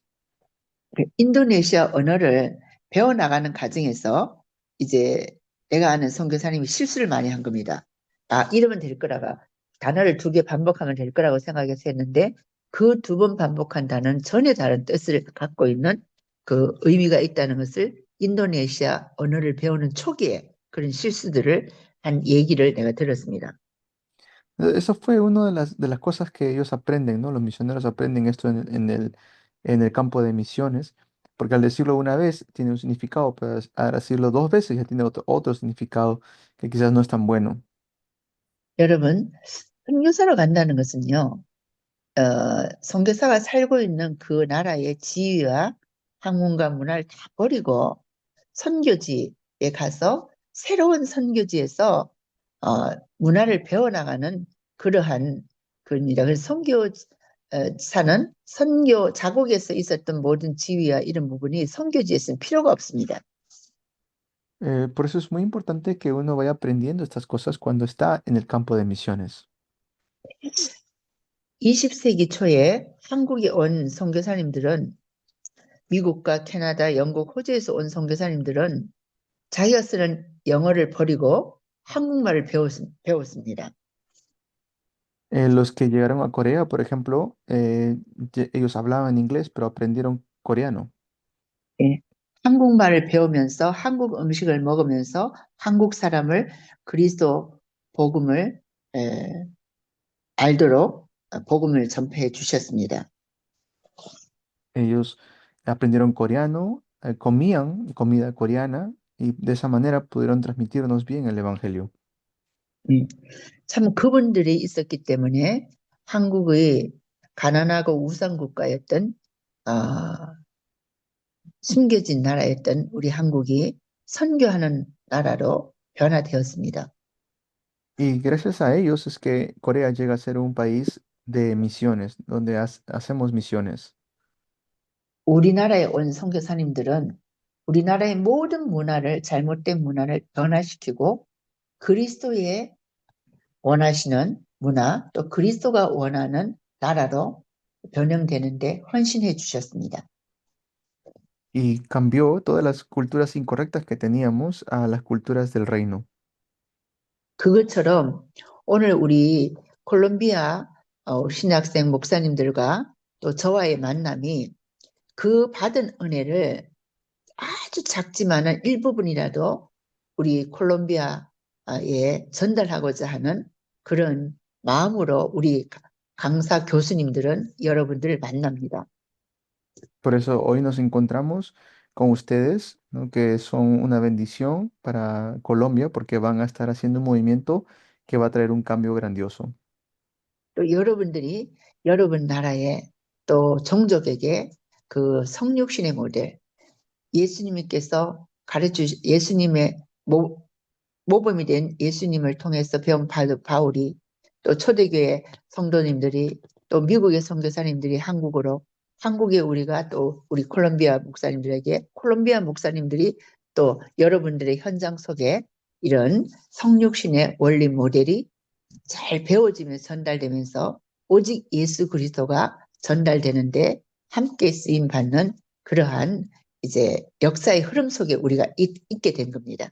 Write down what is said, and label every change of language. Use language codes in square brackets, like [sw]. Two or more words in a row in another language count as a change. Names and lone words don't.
[ko] 그 인도네시아 언어를 배워나가는 과정에서 이제 내가 아는 선교사님이 실수를 많이 한 겁니다. 아, 이러면 될 거라가 단어를 2개 반복하면 될 거라고 생각해서 했는데 그 2번 반복한 단어는 전혀 다른 뜻을 갖고 있는 그 의미가 있다는 것을 인도네시아 언어를 배우는 초기에 그런 실수들을 한 얘기를 내가 들었습니다. [es] Eso fue una de las cosas que ellos aprenden, ¿no? Los misioneros aprenden esto en el campo de misiones, porque al decirlo una vez tiene un significado, pero al decirlo 2 veces ya tiene otro significado que quizás no es tan bueno. [ko] 여러분, 선교사로 간다는 것은요. 선교사가 살고 있는 그 나라의 지위와 학문과 문화를 다 버리고 선교지에 가서 새로운 선교지에서 문화를 배워나가는 그러한 그입니다. 그래서 선교사는 선교 자국에서 있었던 모든 지위와 이런 부분이 선교지에서는 필요가 없습니다. [es] Por eso es muy importante que uno vaya aprendiendo estas cosas cuando está en el campo de misiones. [ko] 20세기 초에 한국에 온 선교사님들은 미국과 캐나다, 영국, 호주에서 온 선교사님들은 자기가 쓰는 영어를 버리고 한국말을 배웠습니다. [es] Los que llegaron a Corea, por ejemplo, ellos hablaban inglés, pero aprendieron coreano. [ko] 예. 한국말을 배우면서 한국 음식을 먹으면서 한국 사람을 그리스도 복음을 알도록 복음을 전폐해 주셨습니다. [es] Ellos aprendieron coreano, comían comida coreana y de esa manera pudieron transmitirnos bien el evangelio. [ko] 참 그분들이 있었기 때문에 한국의 가난하고 우상국가였던 숨겨진 나라였던 우리 한국이 선교하는 나라로 변화되었습니다. [es] Y gracias a ellos es que Corea llega a ser un país de misiones, donde hacemos misiones. [ko] 우리나라에 온 선교사님들은 우리나라의 모든 문화를 잘못된 문화를 변화시키고 그리스도의 원하시는 문화 또 그리스도가 원하는 나라로 변형되는데 헌신해 주셨습니다. [es] Y cambió todas las culturas incorrectas que teníamos a las culturas del reino. [ko] 그것처럼 오늘 우리 콜롬비아 신학생 목사님들과 또 저와의 만남이 그 받은 은혜를 아주 작지만은 일부분이라도 우리 콜롬비아에 전달하고자 하는 그런 마음으로 우리 강사 교수님들은 여러분들을 만납니다. [es] Por eso hoy nos encontramos con ustedes, ¿no? Que son una bendición para Colombia porque van a estar haciendo un movimiento que va a traer un cambio grandioso. [ko] 또 여러분들이 여러분 나라에 또 종족에게 그 성육신의 모델 예수님께서 예수님의 모범이 된 예수님을 통해서 배운 바울이 또 초대교회 성도님들이 또 미국의 선교사님들이 한국에 우리가 또 우리 콜롬비아 목사님들에게 콜롬비아 목사님들이 또 여러분들의 현장 속에 이런 성육신의 원리 모델이 잘 배워지면서 전달되면서 오직 예수 그리스도가 전달되는데 함께 쓰임 받는 그러한 이제 역사의 흐름 속에 우리가 있게 된 겁니다.